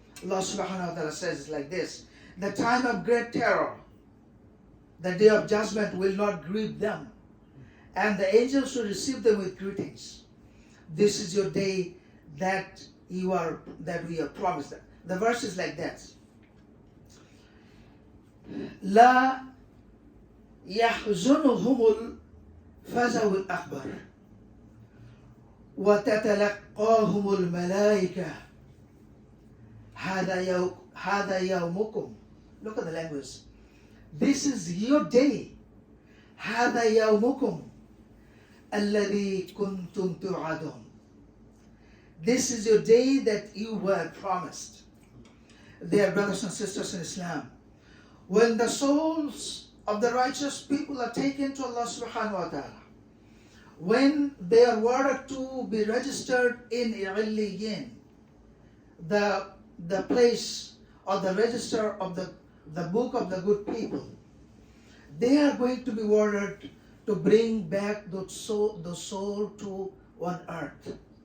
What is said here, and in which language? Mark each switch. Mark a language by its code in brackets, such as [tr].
[en] Allah subhanahu wa ta'ala says like this: the time of great terror, the day of judgment will not grieve them, and the angels will receive them with greetings. This is your day that we are promised. The verse is like that. [ar] لا يحزنهم الفزع الأكبر وتتلقاهم الملائكة هذا يومكم. [en] Look at the language. This is your day. [ar] هذا يومكم الذي كنتم توعدون. [en] This is your day that you were promised. Dear brothers and sisters in Islam, when the souls of the righteous people are taken to Allah subhanahu wa ta'ala, when they are ordered to be registered in Illiyin, the place or the register of the book of the good people, they are going to be ordered to bring back the soul to on earth.